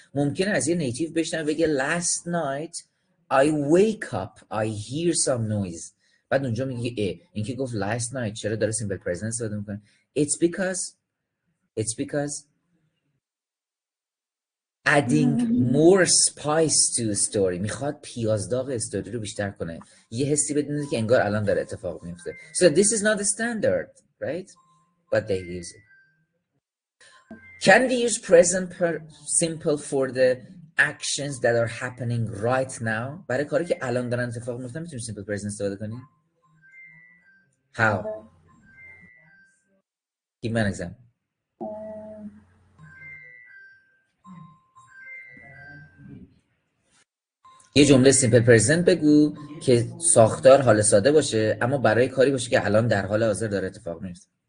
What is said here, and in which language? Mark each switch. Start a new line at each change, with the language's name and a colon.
Persian: ممکنه از یه نیتیو بشنوه بگه
English: last night I wake up I hear some noise.
Persian: بعد اونجا میگه این که گفت
English: last night
Persian: چرا داره
English: simple present
Persian: استفاده میکنه؟
English: It's because adding more spice to the story.
Persian: میخواد پیازداغ استوری رو بیشتر کنه. یه حسی بدونه که انگار الان داره اتفاق میفته.
English: So this is not the standard, right? But they use it. Can we use present simple for the actions that are happening right now?
Persian: برای کاری که الان دارن اتفاق میفته میتونیم simple present استفاده کنیم؟
English: How? Give me an example.
Persian: یه جمله سیمپل پرزنت بگو که ساختار حال ساده باشه اما برای کاری باشه که الان در حال حاضر داره اتفاق میفته.